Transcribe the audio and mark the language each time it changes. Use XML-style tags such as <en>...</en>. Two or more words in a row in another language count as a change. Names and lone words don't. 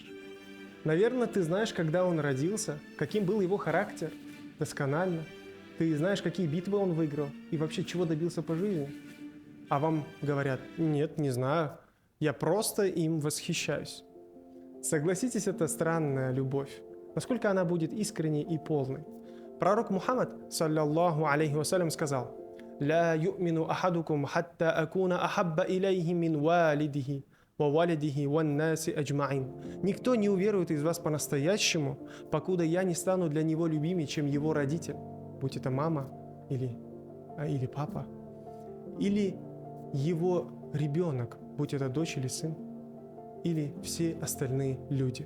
<ru>Наверное, ты знаешь, когда он родился, каким был его характер, досконально. Ты знаешь, какие битвы он выиграл и вообще чего добился по жизни. А вам говорят: нет, не знаю, я просто им восхищаюсь. Согласитесь, это странная любовь. Насколько она будет искренней и полной?</ru> <ar>Пророк Мухаммад, صلى الله عليه وسلم, сказал: «لا يؤمن أحدكم حتى أكون أحب إليه من والده وولده والناس أجمعين».</ar> <ru>Никто не уверует из вас по-настоящему, покуда я не стану для него любимее, чем его родитель, будь это мама или папа, или его ребенок, будь это дочь или сын, или все остальные люди.</ru>